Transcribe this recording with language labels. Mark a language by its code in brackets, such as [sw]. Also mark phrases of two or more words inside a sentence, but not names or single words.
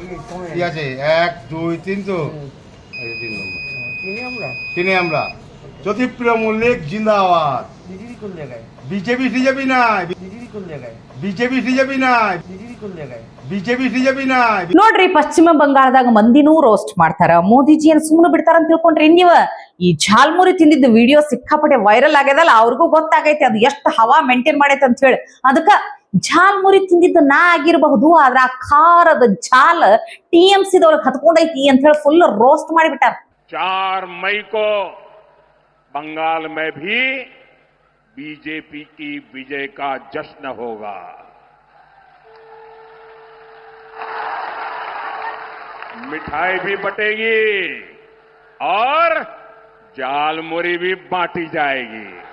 [bn] জ্যোতিপ্রিয় মল্লিক জিন্দাবাদ। বিজেপি টিজেপি নাই, বিজেপি টিজেপি নাই, বিজೆಪಿ ಟಿಜೆಪಿ নাই। [kn] ನೋಡ್ರಿ, ಪಶ್ಚಿಮ ಬಂಗಾಳದಾಗ ಮಂದಿನೂ ರೋಸ್ಟ್ ಮಾಡ್ತಾರ, ಮೋದಿಜಿ ಏನ್ ಸುಮ್ಮನೆ ಬಿಡ್ತಾರ ಅಂತ ತಿಳ್ಕೊಂಡ್ರಿ ನೀವ? ಈ ಝಾಲ್ಮುರಿ ತಿಂದಿದ್ದು ವಿಡಿಯೋ ಸಿಕ್ಕಾಪಟ್ಟೆ ವೈರಲ್ ಆಗ್ಯದಲ್ಲ, ಅವ್ರಿಗೂ ಗೊತ್ತಾಗೈತಿ ಅದು ಎಷ್ಟು ಹವಾ ಮೇಂಟೈನ್ ಮಾಡೈತೆ ಅಂತ ಹೇಳಿ. ಅದಕ್ಕ ಝಾಲ್ಮುರಿ ತಿಂದಿದ್ದು ನಾ ಆಗಿರಬಹುದು, ಆದ್ರ ಆ ಖಾರದ ಝಾಲ್ TMC ದವ್ರಿಗೆ ಹತ್ಕೊಂಡೈತಿ ಅಂತ ಹೇಳಿ [en] full roast [kn] ಮಾಡಿಬಿಟ್ಟಾರ. [hi] 4 मई को बंगाल में भी बीजेपी की विजय का जश्न होगा। मिठाई भी बटेगी और जालमुरी भी बांटी जाएगी।